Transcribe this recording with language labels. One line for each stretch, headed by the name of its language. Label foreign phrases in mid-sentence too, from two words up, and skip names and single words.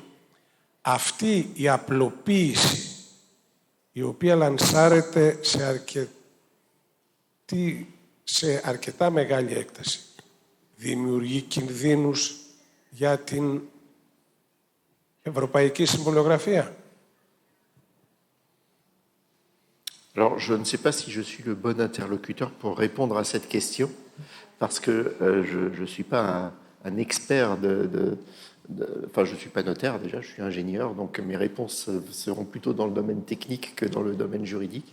Greek: Αυτή η απλοποίηση, η οποία λανσάρεται σε αρκετά μεγάλη έκταση, δημιουργεί κινδύνους για την ευρωπαϊκή συμβολογραφία.
French: Alors, je ne sais pas si je suis le bon interlocuteur pour répondre à cette question, parce que je ne suis pas un expert enfin, je ne suis pas notaire déjà, je suis ingénieur, donc mes réponses seront plutôt dans le domaine technique que dans le domaine juridique.